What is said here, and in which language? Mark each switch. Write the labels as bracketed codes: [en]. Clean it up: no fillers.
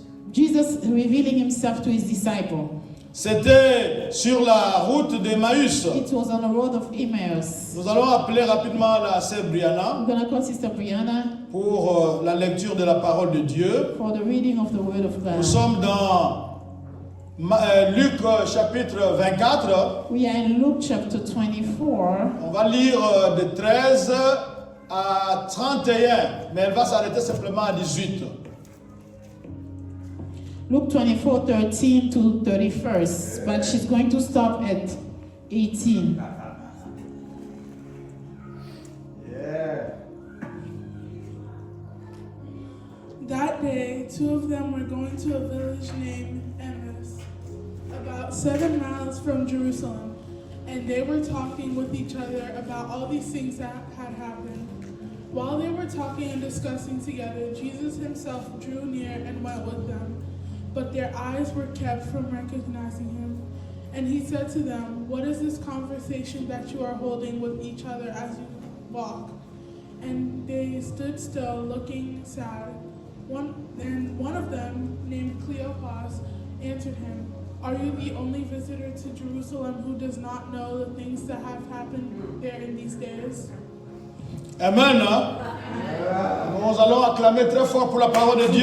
[en] Jesus revealing himself to his disciple. [fr] C'était sur la route d'Emmaüs. [en] It was on the road of Emmaus. [fr] Nous allons appeler rapidement la sœur Brianna [en] I'm gonna call Sister Brianna [fr] pour la lecture de la parole de Dieu. [en] for the reading of the Word of God. [fr] Nous sommes dans Luc chapitre 24. [en] We are in Luke chapter 24. [fr] On va lire de 13 à 31, mais elle va s'arrêter simplement à 18. [en] Luke 24, 13 to 31st, but she's going to stop at 18. That day, two of them were going to a village named Emmaus, about 7 miles from Jerusalem, and they were talking with each other about all these things that had happened. While they were talking and discussing together, Jesus himself drew near and went with them, but their eyes were kept from recognizing him. And he said to them, "What is this conversation that you are holding with each other as you walk?" And they stood still, looking sad. One of them, named Cleopas, answered him, "Are you the only visitor to Jerusalem who does not know the things that have happened there in these days?" Amen. [fr] Nous allons acclamer très fort pour la parole de Dieu.